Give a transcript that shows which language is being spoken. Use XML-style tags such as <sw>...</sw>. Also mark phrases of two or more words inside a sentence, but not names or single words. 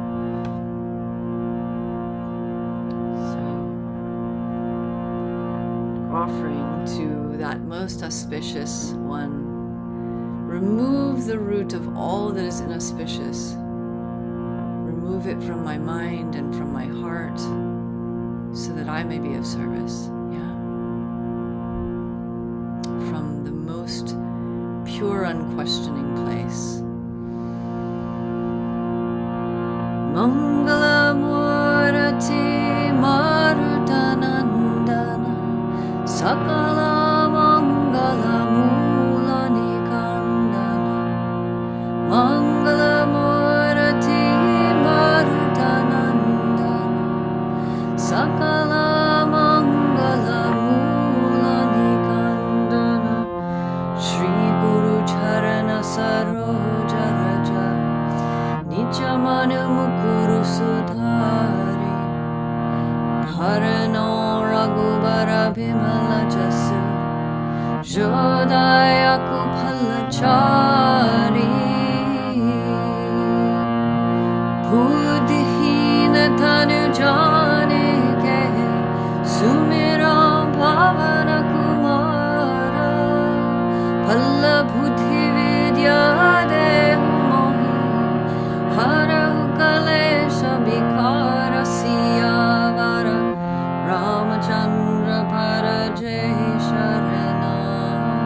<en>So, offering to that most auspicious one, remove the root of all that is inauspicious. Remove it from my mind and from my heart, so that I may be of service. Yeah. From the most pure, unquestioning place.</en> <awa>मंगल मूरति मारुतनंदन सकल मंगल मूल निकंदन मंगल मूरति मारुतनंदन सकल मंगल मूल निकंदन श्री गुरु चरन सरोज रज निजमनु मुकुरु सुधारि बरनउँ रघुबर बिमल जसु जोदायकु फलचारि बुद्धिहीन तनु जाने के सुमिरौं पवन कुमार बल बुद्धि विद्या देहु मोहि हरहु कलेस विकार सियावर रामचंद्र पदजय शरण</awa>